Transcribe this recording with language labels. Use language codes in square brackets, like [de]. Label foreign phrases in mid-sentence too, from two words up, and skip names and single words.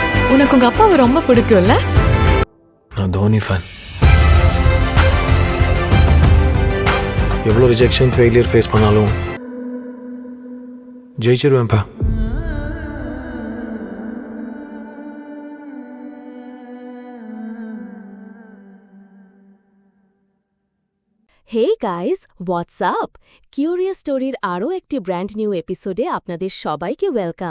[ta] உனக்கு உங்க அப்பாவை ரொம்ப பிடிக்கும்ல? நான் தோனி ஃபேன். எவ்வளோ [en] rejection failure face [ta] பண்ணாலும் ஜெயிச்சிருவேன்ப்பா. [en] Hey guys, what's up? [bn] কিউরিয়াস স্টোরির আরও একটি [en] brand new [bn] এপিসোডে আপনাদের সবাইকে ওয়েলকাম।